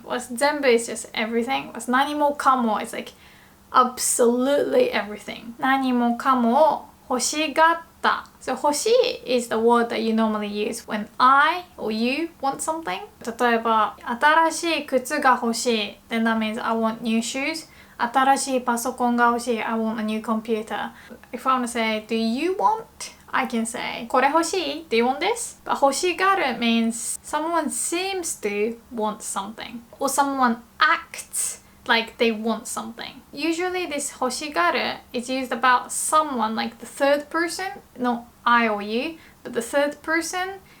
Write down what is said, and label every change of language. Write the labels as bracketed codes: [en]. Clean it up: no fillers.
[en] What's 全部 is just everything. What's 何もかも is like absolutely everything. [ja] 何もかも欲しがった。 [en] So 欲しい is the word that you normally use when I or you want something. [ja] 例えば新しい靴が欲しい [en] then that means I want new shoes. [ja] 新しいパソコンが欲しい [en] I want a new computer. If I want to say do you want? I can say [ja] これ欲しい [en] Do you want this? But 欲しがる means someone seems to want something or someone acts like they want something. Usually this 欲しがる is used about someone like the third person, not I or you, but the third person